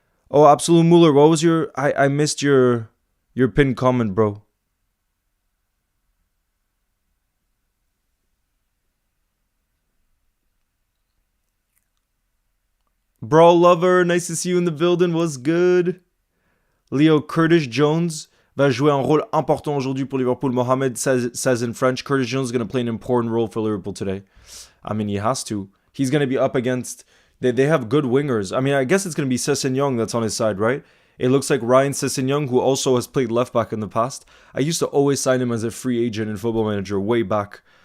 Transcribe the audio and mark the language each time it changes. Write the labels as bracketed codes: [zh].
[en] Oh, Absolute Muller, what was your... I missed your pinned comment, bro. Brawl Lover, nice to see you in the building. What's good? [fr] Leo, Curtis Jones va jouer un rôle important aujourd'hui pour Liverpool. [en] Mohamed says in French, Curtis Jones is going to play an important role for Liverpool today. I mean, he has to. He's going to be up against... They have good wingers. I mean, I guess it's going to be Sessegnon that's on his side, right? It looks like Ryan Sessegnon, who also has played left back in the past. I used to always sign him as a free agent in Football Manager way back.